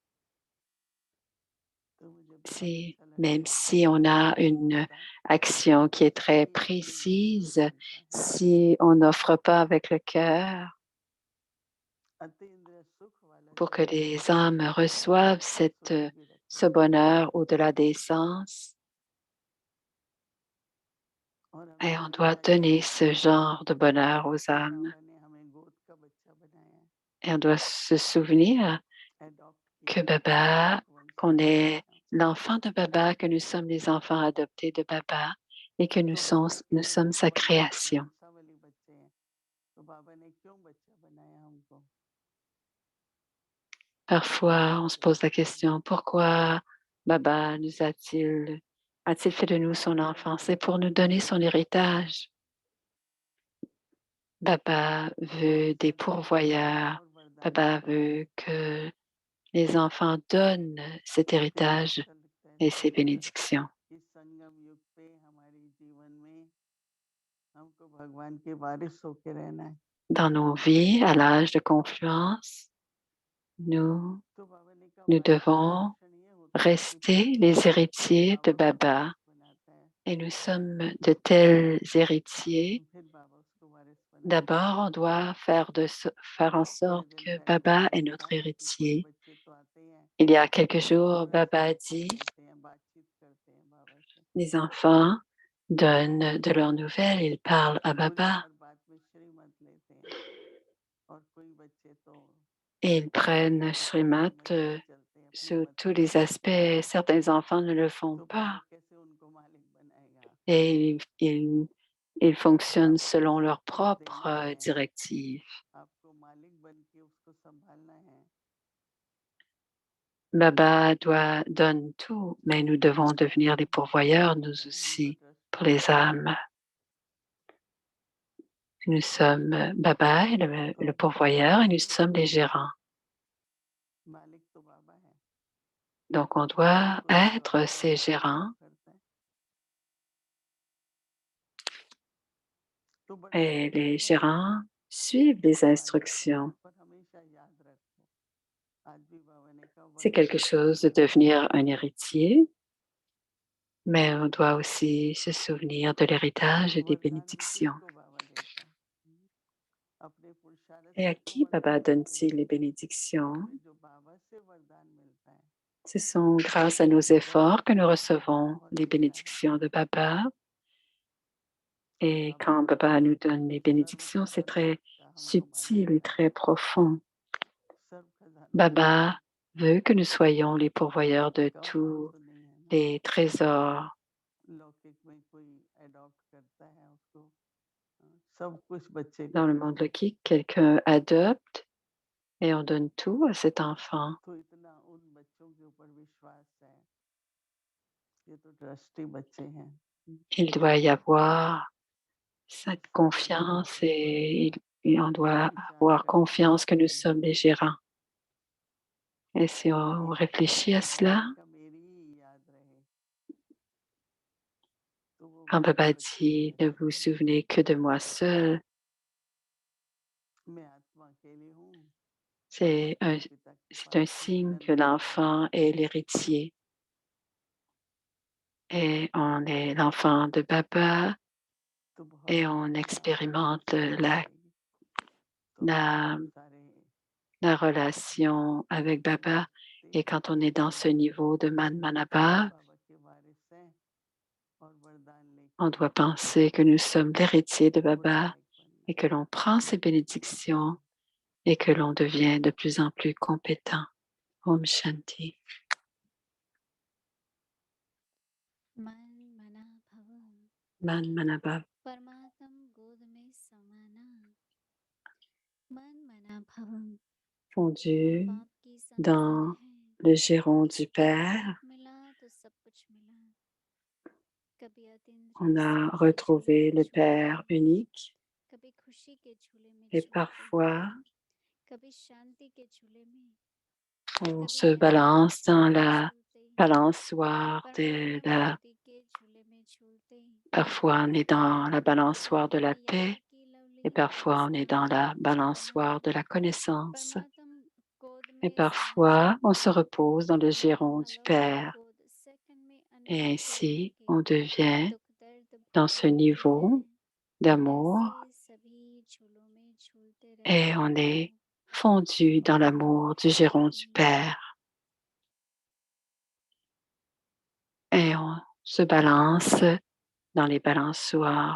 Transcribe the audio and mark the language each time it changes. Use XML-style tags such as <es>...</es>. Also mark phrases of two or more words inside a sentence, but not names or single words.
<fr>Même si on a une action qui est très précise, si on n'offre pas avec le cœur pour que les âmes reçoivent ce bonheur au-delà des sens,</fr> <hi>और</hi> <fr>Et</fr> <hi>हमें</hi> <fr>on</fr> <hi>लगता</hi> <fr>doit</fr> <hi>है कि</hi> <fr>donner ce genre de bonheur aux âmes.</fr> <hi>बाबा ने हमें गोद का बच्चा बनाया है,</hi> <fr>Et on doit se souvenir</fr> <hi>एडॉप्ट</hi> <fr>que</fr> <hi>किया है,</hi> <fr>Baba,</fr> <hi>एक</hi> <fr>qu'on</fr> <hi>वंशज हैं</hi> <fr>est</fr> <hi>हम।</hi> <fr>l'enfant de Baba, que nous sommes les enfants adoptés de Baba et que</fr> <hi>तो बाबा के</hi> <fr>nous sommes sa création.</fr> <hi>वंशावली बच्चे हैं, तो बाबा ने क्यों बच्चा बनाया हमको?</hi> <fr>Parfois, on se pose la question, pourquoi Baba a-t-il fait de nous son enfant? C'est pour nous donner son héritage. Baba veut des pourvoyeurs. Baba veut que les enfants donnent cet héritage et ces bénédictions.</fr> <hi>इस संगम युग पे हमारे जीवन में हमको भगवान के वारिस होके रहना है।</hi> <fr>Dans nos vies, à l'âge de confluence, nous</fr> <hi>तो बाबा ने कहा</hi> <fr>nous</fr> <hi>वारिस का</hi> <fr>devons</fr> <hi>लक्षण ये होता है कि</hi> <fr>rester</fr> <hi>पहले</hi> <fr>les</fr> <hi>बाबा</hi> <fr>héritiers de</fr> <hi>को</hi> <fr>Baba.</fr> <hi>वारिस बनाता है,</hi> <fr>Et nous sommes de tels héritiers.</fr> <hi>फिर बाबा उसको वारिस बनाता है।</hi> <fr>D'abord, on doit faire en sorte</fr> <hi>थोड़े दिन</hi> <fr>que</fr> <hi>पहले</hi> <fr>Baba</fr> <hi>बाबा</hi> <fr>est</fr> <hi>ने</hi> <fr>notre</fr> <hi>कहा कि कुछ</hi> <fr>héritier.</fr> <hi>बच्चे तो आते हैं,</hi> <fr>Il y a quelques jours,</fr> <hi>बाबा</hi> <fr>Baba</fr> <hi>से</hi> <fr>a dit,</fr> <hi>मिलते हैं, बातचीत करते हैं बाबा से।</hi> <fr>les enfants donnent de leurs nouvelles, ils parlent à</fr> <hi>पूरी</hi> <fr>Baba</fr> <hi>हर बात में श्रीमत लेते हैं, और कोई बच्चे तो</hi> <fr>et ils prennent</fr> <hi>अपनी</hi> <fr>Srimad</fr> <hi>समझ से चलते हैं, अपनी</hi> <fr>sous</fr> <hi>मत</hi> <fr>tous</fr> <hi>से</hi> <fr>les aspects. Certains enfants ne le font</fr> <hi>तो बाबा</hi> <fr>pas</fr> <hi>कैसे उनको मालिक बनाएगा?</hi> <fr>et ils fonctionnent selon leurs</fr> <hi>सब</hi> <fr>propres</fr> <hi>देना है,</hi> <fr>directives.</fr> <hi>आपको मालिक बन के उसको संभालना है।</hi> <fr>Baba donne tout, mais nous devons devenir les pourvoyeurs, nous</fr> <hi>हम तो</hi> <fr>aussi, pour</fr> <hi>ट्रस्टी</hi> <fr>les âmes. Nous sommes Baba est le pourvoyeur et nous sommes les gérants.</fr> <hi>मालिक तो बाबा है,</hi> <fr>Donc, on doit</fr> <hi>तो जो</hi> <fr>être</fr> <hi>बाबा</hi> <fr>ces</fr> <hi>बोलता है</hi> <fr>gérants</fr> <hi>वो करता है। तो बड़ा</hi> <fr>et</fr> <hi>सुंदर</hi> <fr>les</fr> <hi>बात है,</hi> <fr>gérants suivent les</fr> <hi>मालिक</hi> <fr>instructions.</fr> <hi>पर हमेशा याद रखो। आज भी बाबा ने कहा</hi> <fr>C'est quelque</fr> <hi>वंशज</hi> <fr>chose de devenir un héritier, mais on doit aussi se souvenir de l'héritage et des</fr> <hi>वरदान भी</hi> <fr>bénédictions.</fr> <hi>किसको बाबा देता है? अपने पुरुषार्थ</hi> <fr>Et</fr> <hi>से</hi> <fr>à</fr> <hi>तो</hi> <fr>qui</fr> <hi>वरदान</hi> <fr>Baba</fr> <hi>नहीं</hi> <fr>donne-t-il</fr> <hi>देता,</hi> <fr>les bénédictions?</fr> <hi>हमें जो बाबा से वरदान मिलता है</hi> <fr>Ce sont grâce à nos efforts que nous recevons</fr> <hi>बहुत</hi> <fr>les</fr> <hi>गहरा है।</hi> <fr>bénédictions de Baba.</fr> <hi>तो</hi> <fr>Et</fr> <hi>बाबा</hi> <fr>quand</fr> <hi>ने</hi> <fr>Baba nous donne</fr> <hi>अपने</hi> <fr>les</fr> <hi>सर्व</hi> <fr>bénédictions, c'est très</fr> <hi>खजानों का हमको मालिक</hi> <fr>subtil et très</fr> <hi>बनाया,</hi> <fr>profond.</fr> <hi>सर्व खजानों का।</hi> <fr>Baba veut que nous soyons les pourvoyeurs de</fr> <hi>कम बात</hi> <fr>tous</fr> <hi>तो नहीं है ना,</hi> <fr>les trésors.</fr> <hi>लौकिक में कोई अडॉप्ट करता है उसको, सब कुछ बच्चे को</hi> <fr>Dans le monde</fr> <hi>देते हैं।</hi> <fr>lokique, quelqu'un adopte et on donne tout à cet enfant.</fr> <hi>तो इतना उन बच्चों के ऊपर विश्वास है, ये तो ट्रस्टी बच्चे हैं।</hi> <fr>Il doit y avoir cette</fr> <hi>सब बड़े</hi> <fr>confiance</fr> <hi>बच्चों पर</hi> <fr>et on doit</fr> <hi>विचार</hi> <fr>avoir</fr> <hi>करके</hi> <fr>confiance que nous</fr> <hi>चलते</hi> <fr>sommes</fr> <hi>हैं।</hi> <fr>les gérants. Et si on</fr> <hi>एक</hi> <fr>réfléchit à</fr> <hi>बाबा</hi> <fr>cela,</fr> <hi>ने कहा मेरी ही याद रहे, तो वो</hi> <fr>quand</fr> <hi>बच्चे</hi> <fr>Baba</fr> <hi>बच्चे ही</hi> <fr>dit ne</fr> <hi>रहते</hi> <fr>vous</fr> <hi>हैं।</hi> <fr>souvenez que de moi seul,</fr> <hi>मैं आत्मा अकेली हूँ,</hi> <fr>c'est un,</fr> <hi>मैं पिता के</hi> <fr>c'est un</fr> <hi>पास हूँ,</hi> <fr>signe que</fr> <hi>जन्म से</hi> <fr>l'enfant</fr> <hi>मरने</hi> <fr>est</fr> <hi>तक।</hi> <fr>l'héritier. Et on est l'enfant de Baba</fr> <hi>तो बहुत</hi> <fr>et on</fr> <hi>गहरी बात है,</hi> <fr>expérimente</fr> <hi>समझ में आएगी। तो</hi> <fr>la,</fr> <hi>हम सारे</hi> <fr>la relation avec Baba. Et quand on est dans ce niveau de Manmanabha,</fr> <hi>बाबा के वारिस हैं और वरदान</hi> <fr>on</fr> <hi>लेके</hi> <fr>doit penser que nous sommes l'héritier de</fr> <hi>वो</hi> <fr>Baba</fr> <hi>लायक बनना</hi> <fr>et que l'on prend ses bénédictions et que l'on devient de plus en plus compétent.</fr> <hi>ॐ शान्ति. मन मना भव</hi> <fr>Manmanabha</fr> <hi>परमात्म गोद में समाना मन मना भव</hi> <fr>fondu</fr> <hi>बाप की संतान</hi> <fr>dans</fr> <hi>है,</hi> <fr>le giron du Père.</fr> <hi>बाप मिला तो सब कुछ मिला, कभी अतीन्द्रिय</hi> <fr>On a</fr> <hi>सुख के झूले</hi> <fr>retrouvé</fr> <hi>में</hi> <fr>le</fr> <hi>झूलते</hi> <fr>Père</fr> <hi>हैं,</hi> <fr>unique</fr> <hi>कभी खुशी के झूले में</hi> <fr>et</fr> <hi>झूलते हैं,</hi> <fr>parfois</fr> <hi>कभी शांति के झूले में,</hi> <fr>on</fr> <hi>कभी</hi> <fr>se</fr> <hi>अनंत के</hi> <fr>balance dans</fr> <hi>झूले में</hi> <fr>la</fr> <hi>झूलते हैं,</hi> <fr>balançoire de</fr> <hi>परमात्म</hi> <fr>la...</fr> <hi>शांति के झूले में झूलते हैं,</hi> <fr>Parfois on est dans la balançoire de la</fr> <hi>कभी</hi> <fr>paix</fr> <hi>याद की लवली</hi> <fr>et</fr> <hi>हमारी</hi> <fr>parfois on est dans</fr> <hi>स्मृति</hi> <fr>la</fr> <hi>में झूलने,</hi> <fr>balançoire de la connaissance.</fr> <hi>परमात्म गोद</hi> <fr>Et</fr> <hi>में</hi> <fr>parfois,</fr> <hi>समाना,</hi> <fr>on se repose dans le</fr> <hi>वही</hi> <fr>giron du</fr> <hi>अलौकिक</hi> <fr>Père.</fr> <hi>गोद सेकंड में</hi> <fr>Et</fr> <hi>अनमोल खिलौनों</hi> <fr>ainsi,</fr> <hi>के</hi> <fr>on devient</fr> <hi>दुख दर्द</hi> <fr>dans</fr> <hi>भूल</hi> <fr>ce</fr> <hi>देती है,</hi> <fr>niveau d'amour</fr> <hi>ऐसे सभी झूलों में झूलते</hi> <fr>et</fr> <hi>रहते</hi> <fr>on</fr> <hi>हैं।</hi> <fr>est fondu dans l'amour du giron du Père. Et on se balance dans les balançoires.</fr>